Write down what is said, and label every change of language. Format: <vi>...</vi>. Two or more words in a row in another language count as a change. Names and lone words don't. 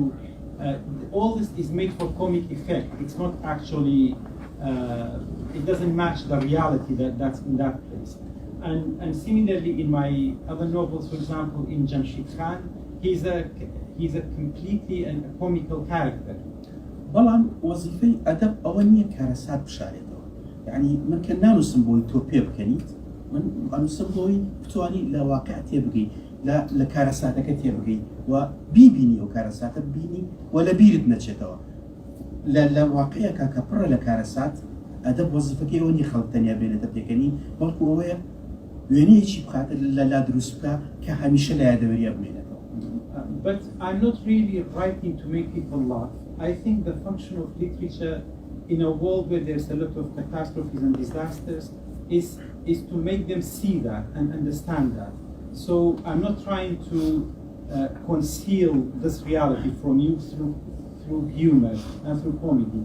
<en>All this is made for comic effect. It's not actually, it doesn't match the reality that's in that place. And similarly in my other novels, for example, in Jamshid Khan, he's a completely a comical character.</en> <ckb>بەڵام وەزیفەی ئەدەب ئەوە نییە کارەسات بشارێتەوە یعنی من کە نانووسم بۆی تۆ پێ بکەنیت من ئەنووسم بۆی بتوانی لە واقع تێبگەی لە کارەساتەکە تێبگەی و بیبینی ئەو کارەساتە ببینی و لە بیرت نەچێتەوە لە واقعەکە کە پڕە لە کارەسات ئەدەب وەزیفەکەی ئەوە نیە خەڵک تەنیا بێنێتە پێکەنی بەڵکو ئەوەیە وێنەیەکی بخاتە لەلا دروست بکە کە هەمیشە لە یادەوەریە بمێنێتەوە.</ckb> <en>But I'm not really writing to make people laugh. I think the function of literature in a world where there's a lot of catastrophes and disasters is to make them see that and understand that. So I'm not trying to conceal this reality from you through humor and through comedy.</en>